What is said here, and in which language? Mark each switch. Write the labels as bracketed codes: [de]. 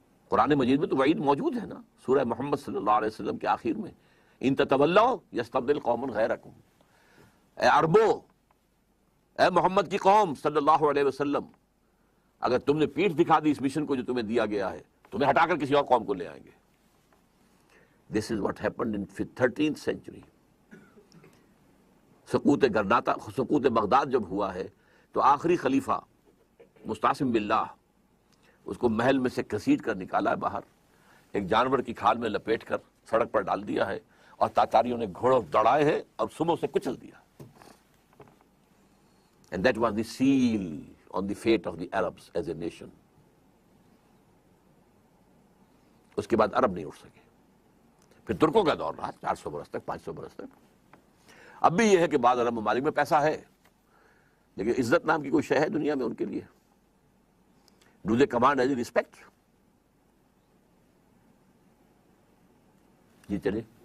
[ur] قرآن مجید میں تو وعید موجود ہے نا، سورہ محمد صلی اللہ علیہ وسلم کے آخر میں، [ar] ان تتولوا یستبدل قوما غیرکم. [ur] اے عربو، اے محمد کی قوم صلی اللہ علیہ وسلم، اگر تم نے پیٹھ دکھا دی اس مشن کو جو تمہیں دیا گیا ہے، تمہیں ہٹا کر کسی اور قوم کو لے آئیں گے. [en] This is what happened in 13th century. [ur] سقوط Baghdad جب ہوا ہے تو آخری خلیفہ مستعصم باللہ اس کو محل میں سے گھسیٹ کر نکالا ہے باہر، ایک جانور کی کھال میں لپیٹ کر سڑک پر ڈال دیا ہے، اور تاتاریوں نے گھوڑوں دوڑائے ہیں اور صبح سے کچل دیا. [en] And that was the seal on the fate of the Arabs as a nation. [ur] اس کے بعد عرب نہیں اٹھ سکے. پھر ترکوں کا دور رہا 400 برس تک، 500 برس تک. اب بھی یہ ہے کہ بعض عرب ممالک میں پیسہ ہے، لیکن عزت نام کی کوئی شے ہے دنیا میں ان کے لیے؟ [en] Do they command as respect? [ur] جی چلے.